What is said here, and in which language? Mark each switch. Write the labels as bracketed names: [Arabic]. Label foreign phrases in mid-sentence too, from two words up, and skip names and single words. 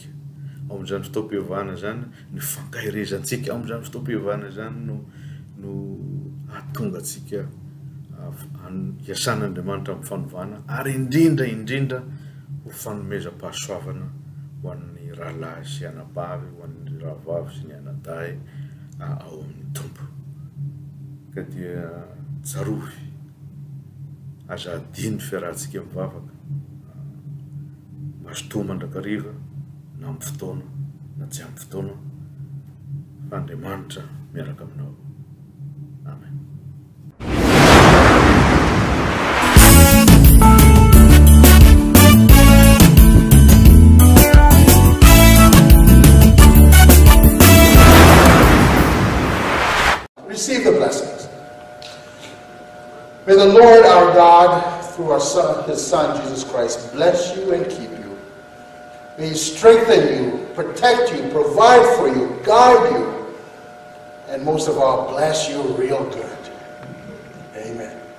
[Malagasy] Ao amin'izany fitaom-pivavahana zany ny fankahirezantsika, ao amin'izany fitaom-pivavahana zany no ahatonga antsika hiasan'Andriamanitra amin'ny fanovana ary indrindra ho fanomezam-pahasoavana ho an'ny an'ny rahalahy sy anabavy, ho an'ny rahavavy sy ny anadahy ao amin'ny tompo. Ka dia tsarovy aza adiny fiarahantsika mivavaka mazotoa mandrakariva na amin'ny fotoana na tsy amin'ny fotoana fa Andriamanitra miaraka aminao. Amen. [English] Receive the blessings. May the Lord our God, through our Son, His Son, Jesus Christ, bless you and keep you. May He strengthen you, protect you, provide for you, guide you, and most of all, bless you real good. Amen.